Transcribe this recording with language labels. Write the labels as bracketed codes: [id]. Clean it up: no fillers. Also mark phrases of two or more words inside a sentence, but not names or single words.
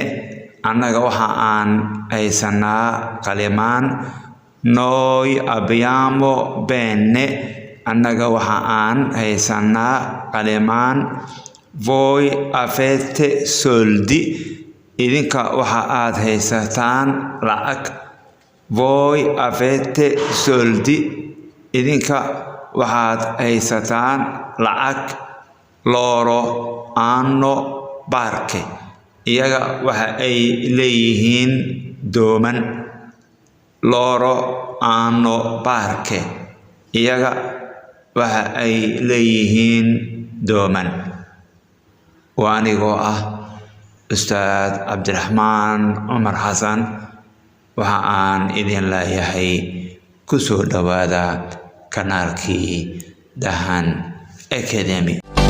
[so] Annaga waxa aan haysanaa qalimaan. [it] Noi abbiamo bene. [so] Annaga waxa aan haysanaa qalimaan. [it] Voi avete soldi. [so] Idinka waxa aad haysataan lacag. [it] Voi avete soldi. [so] Idinka waxaad haysataan lacag. [it] Loro hanno barche. [so] Iyaga waxa ay leeyihiin dooman. [it] Loro hanno barche. [so] Iyaga waxa ay leeyihiin dooman. Waanigoo Ustaad Cabdiraxmaan Cumar Xasan waxa aan idin leeyahay ku soo dhawaada kanaalkii Dahan Academy.